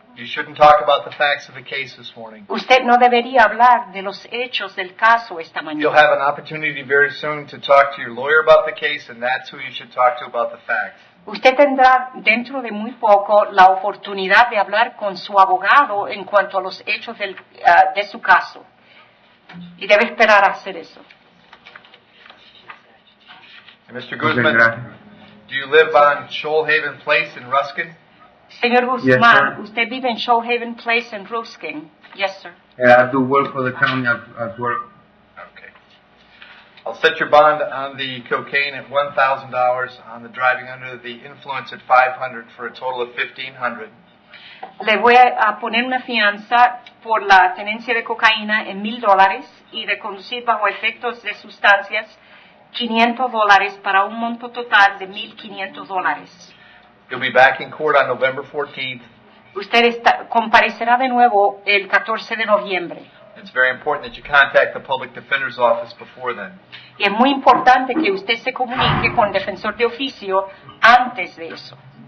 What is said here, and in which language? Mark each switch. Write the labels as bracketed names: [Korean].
[English] You shouldn't talk about the facts of the case this morning. [Spanish] Usted no debería hablar de los hechos del caso esta mañana. [English] You'll have an opportunity very soon to talk to your lawyer about the case, and that's who you should talk to about the facts. [Spanish] Usted tendrá dentro de muy poco la oportunidad de hablar con su abogado en cuanto a los hechos de su caso. Y debe esperar a hacer eso. [English] And Mr. Guzman, do you live on Shoalhaven Place in Ruskin? [Spanish] Señor Guzmán, [English] Yes, [Spanish] usted vive en Shoalhaven Place in Ruskin. [English] Yes, sir. I do work for the county at work. Okay. I'll set your bond on the cocaine at $1,000, on the driving under the influence at $500 for a total of $1,500. [Spanish] Le voy a poner una fianza por la tenencia de cocaína en $1,000 y de conducir bajo efectos de sustancias $500 para un monto total de $1,500. [English] You'll be back in court on November 14th. [Spanish] Usted comparecerá de nuevo el 14 de noviembre. [English] It's very important that you contact the public defender's office before then. [Spanish] Y es muy importante que usted se comunique con el defensor de oficio antes de eso.